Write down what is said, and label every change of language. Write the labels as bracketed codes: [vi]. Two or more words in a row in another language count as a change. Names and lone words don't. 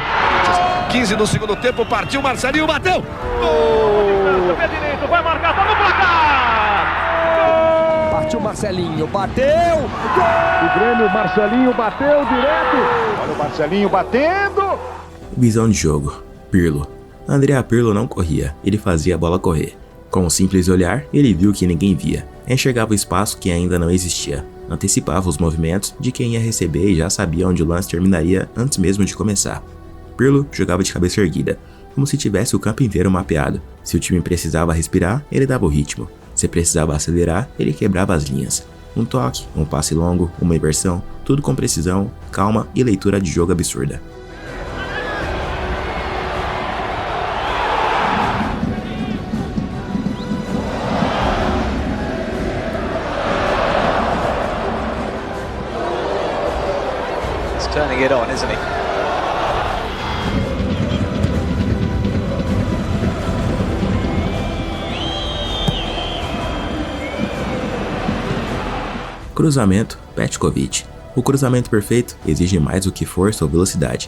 [pt] 15 do segundo tempo, partiu Marcelinho, bateu! Gol! Pé direito, vai marcar, tá no placar! Partiu Marcelinho, bateu! Gol! O Grêmio, Marcelinho bateu direto! Olha o Marcelinho batendo! Visão de jogo. Pirlo. Andrea Pirlo não corria, ele fazia a bola correr. Com um simples olhar, ele viu que ninguém via. Enxergava o espaço que ainda não existia. Antecipava os movimentos de quem ia receber e já sabia onde o lance terminaria antes mesmo de começar. Pirlo jogava de cabeça erguida, como se tivesse o campo inteiro mapeado. Se o time precisava respirar, ele dava o ritmo. Se precisava acelerar, ele quebrava as linhas. Um toque, um passe longo, uma inversão, tudo com precisão, calma e leitura de jogo absurda. [en] Turning it on, isn't he? [pt] Cruzamento, Petkovic. O cruzamento perfeito exige mais do que força ou velocidade.